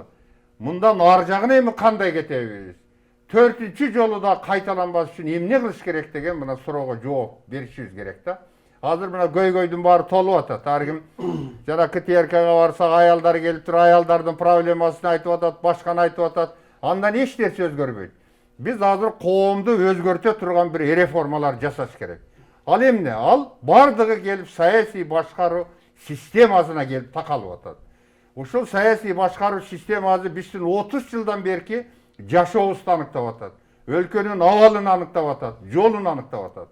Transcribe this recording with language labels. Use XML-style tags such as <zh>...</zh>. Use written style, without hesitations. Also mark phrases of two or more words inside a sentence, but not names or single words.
<ky>Мындан ар жагына эми кандай кетебиз? 4-чү жолу да кайталанбаш үчүн эмне кылыш керек деген мына суроого жооп беришибиз керек да. Азыр мына көйгөйдүн баары толуп атат. Ар ким жана КТРКга барсак аялдар келип туруп аялдардын проблемасын айтып атат, башканы айтып атат. Андан эч нерсе өзгөрбөйт. Биз азыр коомду өзгөртө турган бир реформалар жасаш керек. Ал эмне? Ал бардыгы келип саясий башкаруу системасына келип такалып атат. Ушул саясий башкаруу системасы биздин 30 жылдан берки жашообузду аныктап атат. Өлкөнүн абалын аныктап атат, жолун аныктап атат.</ky>